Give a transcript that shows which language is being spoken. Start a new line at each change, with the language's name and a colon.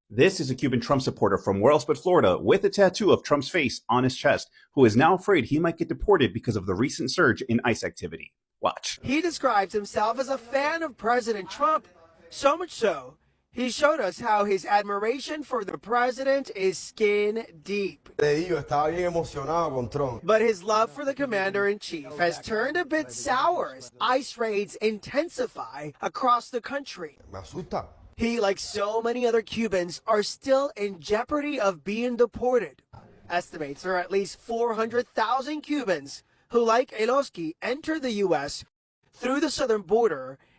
English: This is a Cuban Trump supporter from where else but Florida with a tattoo of Trump's face on his chest, who is now afraid he might get deported because of the recent surge in ICE activity. Watch. He describes himself as a fan of President Trump, so much so, he showed us how his admiration for the president is skin deep.
Spanish: Estaba bien emocionado con Trump.
English: But his love for the commander-in-chief has turned a bit sour as ICE raids intensify across the country.
Spanish: Me asusta.
English: He, like so many other Cubans, are still in jeopardy of being deported. Estimates are at least 400,000 Cubans who, like Eldowski, enter the U.S. through the southern border